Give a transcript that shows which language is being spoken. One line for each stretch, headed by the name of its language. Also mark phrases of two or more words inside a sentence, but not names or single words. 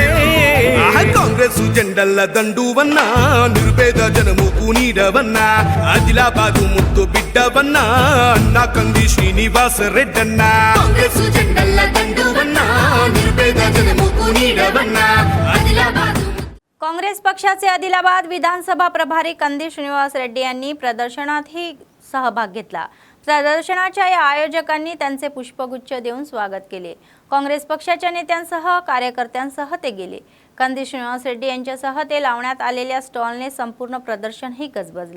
Telugu: ఆహా కాంగ్రెస్ జెండల్ల దండువన్నా, నిరుపేద జనముకు నీడవన్నా. ఆదిలాబాదు ముద్దు బిడ్డవన్నా, అన్నా కంది శ్రీనివాస రెడ్డన్నా. కాంగ్రెస్ జెండల్ల దండువన్నా, నిరుపేద జనముకు నీడవన్నా. ఆదిలాబాదు
Marathi: काँग्रेस पक्षाचे आदिलाबाद विधानसभा प्रभारी कंदी श्रीनिवास रेड्डी यांनी प्रदर्शनातही सहभाग घेतला। प्रदर्शनाच्या या आयोजकांनी त्यांचे पुष्पगुच्छ देऊन स्वागत केले। काँग्रेस पक्षाच्या नेत्यांसह कार्यकर्त्यांसह ते गेले। कंदी श्रीनिवास रेड्डी यांच्यासह ते लावण्यात आलेल्या स्टॉलने संपूर्ण प्रदर्शनही गजबजले।